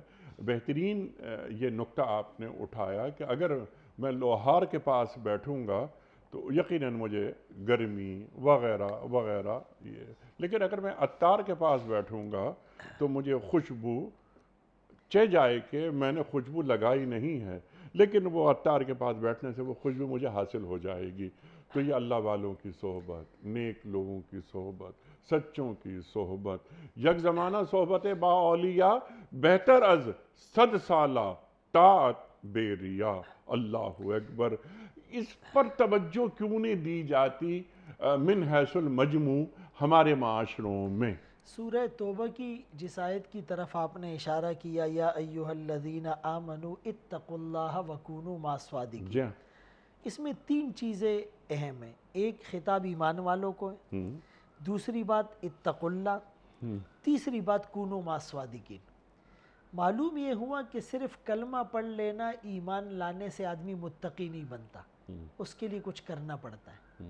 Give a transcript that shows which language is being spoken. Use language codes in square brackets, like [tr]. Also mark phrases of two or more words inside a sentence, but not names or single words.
[ur] بہترین یہ نکتہ آپ نے اٹھایا کہ اگر میں لوہار کے پاس بیٹھوں گا تو یقیناً مجھے گرمی وغیرہ وغیرہ لیکن اگر میں عطار کے پاس بیٹھوں گا تو مجھے خوشبو چہ جائے کہ میں نے خوشبو لگائی نہیں ہے، لیکن وہ عطار کے پاس بیٹھنے سے وہ خوشبو مجھے حاصل ہو جائے گی۔ تو یہ اللہ والوں کی صحبت، نیک لوگوں کی صحبت، سچوں کی صحبت، [fa] یک زمانہ صحبت با اولیاء بہتر از 100 سالہ طاعت بے ریا۔ [ar] اللہ اکبر، [ur] اس پر توجہ کیوں نہیں دی جاتی [ar] من حیث المجموع [ur] ہمارے معاشروں میں؟ سورہ توبہ کی جس آیت کی طرف آپ نے اشارہ کیا، [ar] یا ایہا الذین آمنوا اتقوا اللہ وکونوا مع الصادقین، [ur] جی، اس میں 3 چیزیں اہم ہیں۔ ایک خطاب ایمان والوں کو ہے، دوسری بات [ar] اتقوا اللہ، [ur] تیسری بات [ar] کونوا مع الصادقین۔ [ur] معلوم یہ ہوا کہ صرف کلمہ پڑھ لینا ایمان لانے سے آدمی متقی نہیں بنتا، اس کے لیے کچھ کرنا پڑتا ہے۔